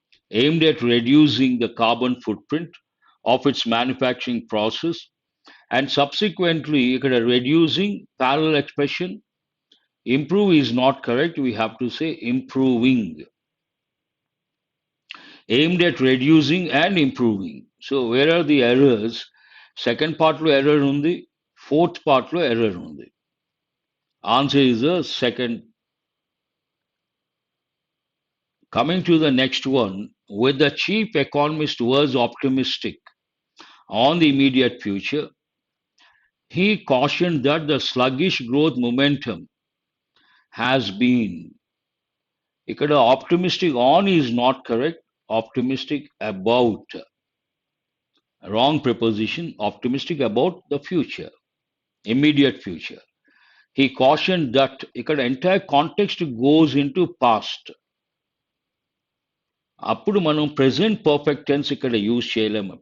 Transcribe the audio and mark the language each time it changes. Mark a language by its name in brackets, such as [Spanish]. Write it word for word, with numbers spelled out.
[English] aimed at reducing the carbon footprint of its manufacturing process, and subsequently [Telugu] ఇక్కడ [English] reducing parallel expression, improve is not correct, we have to say improving, aimed at reducing and improving. So where are the errors? Second part [Telugu] లో [English] error [Telugu] ఉంది, [English] fourth part లో error ఉంది. Answer is the second. Coming to the next one, with the chief economist was optimistic on the immediate future, he cautioned that the sluggish growth momentum has been. [Telugu] ఇక్కడ [English] optimistic on is not correct. Optimistic about, wrong preposition. Optimistic about the future, immediate future. He cautioned that [Telugu] ఇక్కడ [English] entire context goes into past. [Telugu] అప్పుడు మనం [English] present perfect tense [Telugu] ఇక్కడ use చేయలేము.